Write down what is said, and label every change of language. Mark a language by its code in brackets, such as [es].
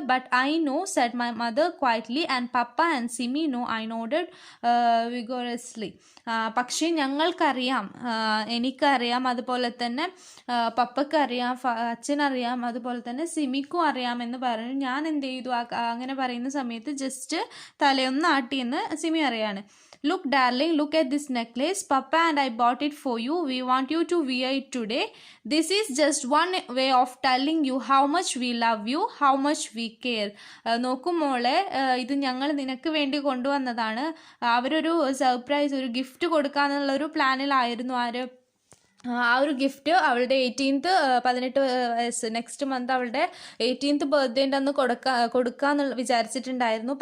[en] But I know said my mother quietly and papa and Simi know, I nodded vigorously. [ml] പക്ഷേ ഞങ്ങൾക്കറിയാം, എനിക്കറിയാം, അതുപോലെ തന്നെ പപ്പക്കറിയാം, അച്ഛനറിയാം, അതുപോലെ തന്നെ സിമിക്കും അറിയാം എന്ന് പറഞ്ഞു. ഞാൻ എന്ത് ചെയ്തു, അങ്ങനെ പറയുന്ന സമയത്ത് just തലയൊന്ന് ആട്ടിയെന്ന് Simi അറിയാണ്. [en] Look darling, look at this necklace. Papa and I bought it for you. We want you to wear it today. This is just one way of telling you how much we love you, how much we care. [ml] നോക്കൂ മോളെ, ഇത് ഞങ്ങൾ നിനക്ക് വേണ്ടി കൊണ്ടുവന്നതാണ്. അവരൊരു surprise, ഒരു gift കൊടുക്കാന്നുള്ളൊരു പ്ലാനിലായിരുന്നു. ആ ഒരു ഗിഫ്റ്റ് അവളുടെ 18 വയസ്സ് നെക്സ്റ്റ് മന്ത് അവളുടെ 18th ബർത്ത്ഡേൻ്റെ അന്ന് കൊടുക്കാന്ന് വിചാരിച്ചിട്ടുണ്ടായിരുന്നു.